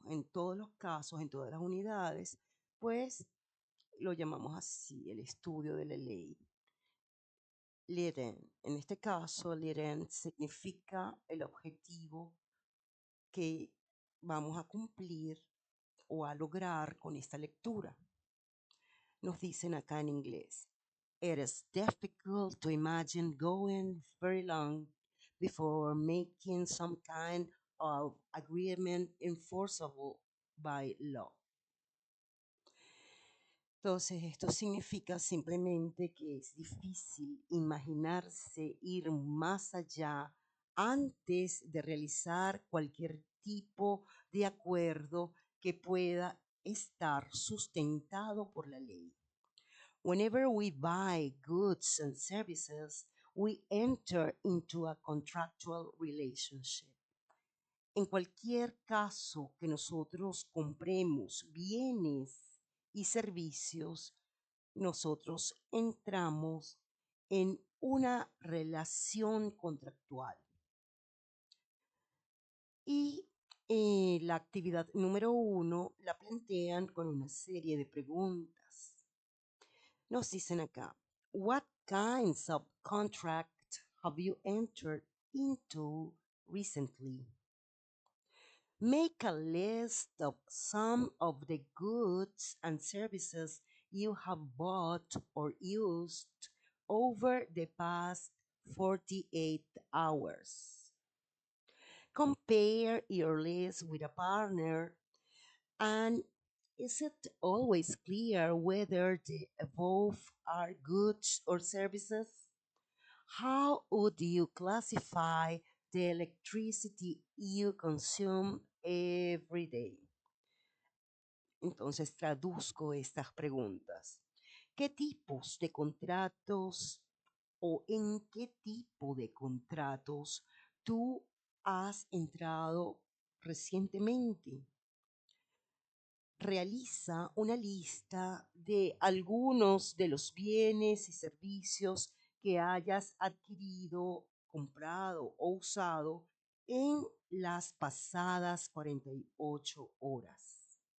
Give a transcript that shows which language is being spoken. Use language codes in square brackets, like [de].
[es] En todos los casos, en todas las unidades, pues lo llamamos así, el estudio de la ley. Leren, en este caso, Leren significa el objetivo que vamos a cumplir o a lograr con esta lectura. Nos dicen acá en inglés. [en] It is difficult to imagine going very long before making some kind of agreement enforceable by law. [es] Entonces, esto significa simplemente que es difícil imaginarse ir más allá antes de realizar cualquier tipo de acuerdo que pueda estar sustentado por la ley. [en] Whenever we buy goods and services, we enter into a contractual relationship. [es] En cualquier caso que nosotros compremos bienes y servicios, nosotros entramos en una relación contractual. Y la actividad número 1 la plantean con una serie de preguntas. Nos dicen acá, [en] what kinds of contract have you entered into recently? Make a list of some of the goods and services you have bought or used over the past 48 hours. Compare your list with a partner, and is it always clear whether the above are goods or services? How would you classify the electricity you consume every day? [es] Entonces traduzco estas preguntas. ¿Qué tipos de contratos o en qué tipo de contratos tú has entrado recientemente? Realiza una lista de algunos de los bienes y servicios que hayas adquirido, comprado o usado en las pasadas 48 horas.